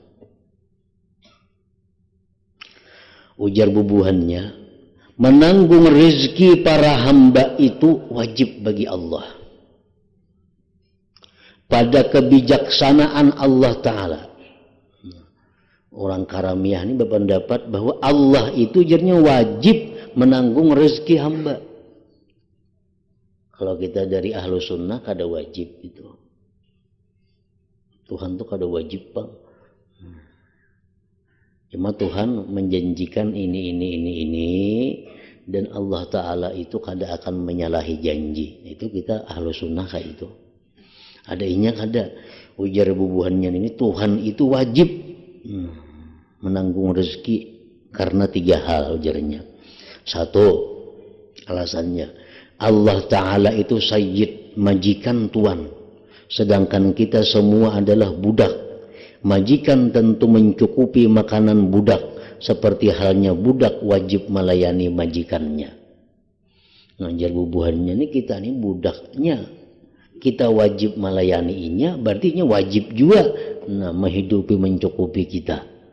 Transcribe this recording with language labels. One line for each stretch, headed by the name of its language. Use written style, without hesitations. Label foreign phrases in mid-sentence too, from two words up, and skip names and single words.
Banjar: Ujar bubuhannya,
Indonesian: menanggung rezeki para hamba itu wajib bagi Allah. Pada kebijaksanaan Allah Ta'ala. Orang karamiyah ini berpendapat bahwa Allah itu ujarnya wajib menanggung rezeki hamba. Kalau kita dari
Arabic: ahlu sunnah
Indonesian: kada wajib itu. Tuhan tuh
Banjar: kada wajib bang.
Indonesian: Cuma Tuhan menjanjikan ini dan Allah Ta'ala itu kada akan menyalahi janji. Itu kita
Arabic: ahlu sunnah
Indonesian: kayak itu.
Banjar: Ada inya kada. Ujar bubuhannya
Indonesian: ini Tuhan itu wajib menanggung rezeki karena 3 hal ujarnya. 1, alasannya Allah Ta'ala itu sayyid, majikan tuan, sedangkan kita semua adalah budak. Majikan tentu mencukupi makanan budak, seperti halnya budak wajib melayani majikannya.
Banjar: Ngajar bubuhannya
Indonesian: ini kita ini budaknya, kita wajib melayaninya, berarti wajib juga menghidupi mencukupi kita.